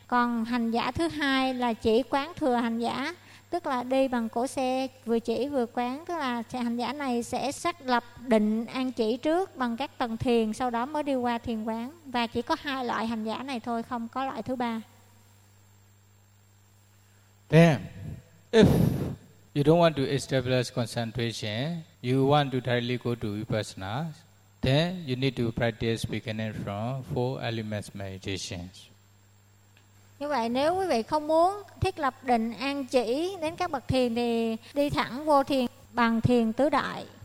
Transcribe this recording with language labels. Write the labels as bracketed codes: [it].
[vi] Còn hành giả thứ hai là chỉ quán thừa hành giả, tức là đi bằng cổ xe vừa chỉ vừa quán, tức là hành giả này sẽ xác lập định an chỉ trước bằng các tầng thiền, sau đó mới đi qua thiền quán. Và chỉ có hai loại hành giả này thôi, không có loại thứ ba. [en] Then, if you don't want to establish concentration, you want to directly go to Vipassana, then you need to practice beginning from four elements meditations. [vi] Như vậy, nếu quý vị không muốn thiết lập định an chỉ đến các bậc thiền thì đi thẳng vô thiền bằng thiền tứ đại.